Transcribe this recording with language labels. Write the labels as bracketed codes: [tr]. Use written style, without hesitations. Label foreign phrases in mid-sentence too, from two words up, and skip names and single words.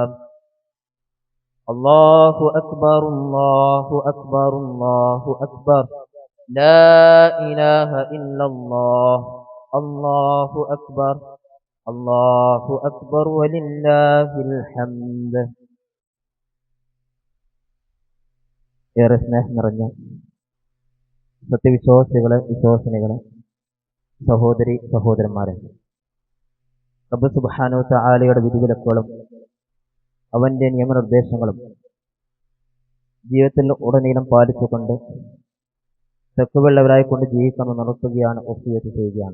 [ar] الله أكبر الله أكبر الله أكبر، لا إله إلا الله، الله أكبر الله أكبر ولله الحمد. [ml] ഏറെ സ്നേഹം നിറഞ്ഞ സത്യവിശ്വാസികളെ, വിശ്വാസിനികളെ, സഹോദരി സഹോദരന്മാരെ, റബ്ബ് സുബ്ഹാനഹു വ തആലയുടെ വിധിവിലക്കുകളും അവന്റെ നിയമനിർദ്ദേശങ്ങളും ജീവിതത്തിൽ ഉടനീളം പാലിച്ചുകൊണ്ട് തഖ്വയുള്ളവരായി കൊണ്ട് ജീവിക്കണം നടത്തുകയാണ്, വസിയത്ത് ചെയ്യുകയാണ്.